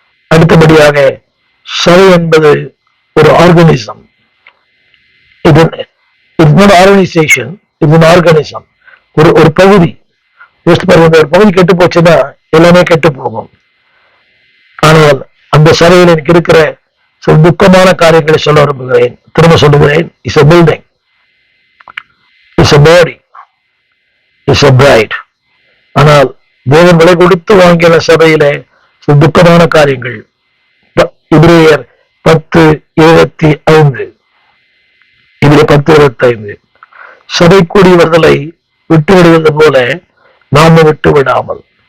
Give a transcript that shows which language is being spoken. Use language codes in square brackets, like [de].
[ta] அடுத்தபடியாக சபை என்பது ஒரு ஆர்கனிசம். இது ஆர்கனைசேஷன், இது ஆர்கனிசம், ஒரு பகுதி. ஒரு பகுதி கெட்டு போச்சுன்னா எல்லாமே கெட்டு போகும். ஆனால் அந்த சபையில் எனக்கு இருக்கிற சில துக்கமான காரியங்களை சொல்ல விரும்புகிறேன். திரும்ப சொல்லுகிறேன், [en] It's a building, it's a body, it's a bride. [ta] ஆனால் தேவன் விலை கொடுத்து வாங்கிய சபையில சில துக்கமான காரியங்கள். எபிரேயர் 10:25, இதில் 10:25, சபை கூடியவர்களை விட்டு விடுவது போல நாம விட்டு விடாமல்.